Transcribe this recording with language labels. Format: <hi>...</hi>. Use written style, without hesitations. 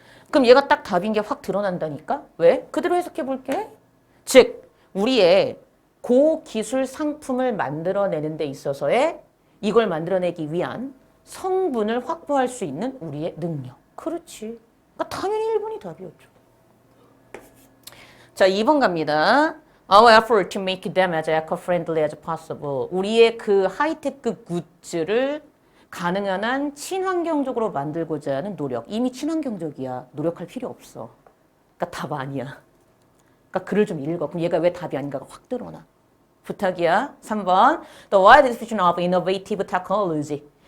<ko>그럼 얘가 딱 답인 게 확 드러난다니까? 왜? 그대로 해석해 볼게. 즉, 우리의 고기술 상품을 만들어내는 데 있어서의 이걸 만들어내기 위한 성분을 확보할 수 있는 우리의 능력. 그렇지. 그러니까 당연히 1번이 답이었죠. 자, 2번 갑니다.</ko> <en>Our effort to make them as eco-friendly as possible.</en> <ko>우리의 그 하이테크 굿즈를 가능한 한 친환경적으로 만들고자 하는 노력. 이미 친환경적이야. 노력할 필요 없어. 그러니까 답 아니야. 그러니까 글을 좀 읽어. 그럼 얘가 왜 답이 아닌가가 확 드러나. 부탁이야. 3번.</ko> <en>The wide diffusion of innovative technology.</en>